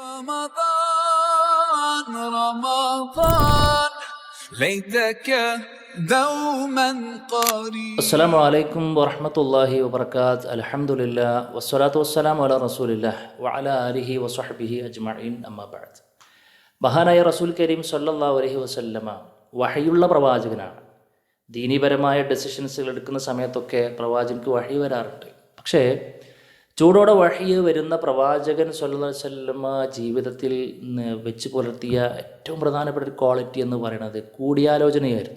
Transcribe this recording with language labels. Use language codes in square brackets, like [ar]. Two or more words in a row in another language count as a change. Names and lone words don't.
[ar] رمضان رمضان ليتك دوما قريب. السلام عليكم ورحمة الله وبركاته. الحمد لله والصلاة والسلام على رسول الله وعلى آله وصحبه أجمعين. أما بعد. [ml] മഹാനായ റസൂൽ കരീം [ar] صلى الله عليه وسلم [ml] വഹയുള്ള പ്രവാചകനാണ്. ദീനീപരമായ ഡെസിഷൻസുകൾ എടുക്കുന്ന സമയത്തൊക്കെ പ്രവാചകർക്ക് വഹി വരാറുണ്ട്. പക്ഷേ ചൂടോടെ വഹി വരുന്ന പ്രവാചകൻ [ar] صلى الله عليه وسلم [ml] ജീവിതത്തിൽ വെച്ച് പുലർത്തിയ ഏറ്റവും പ്രധാനപ്പെട്ട ഒരു ക്വാളിറ്റി എന്ന് പറയുന്നത് കൂടിയാലോചനയായിരുന്നു.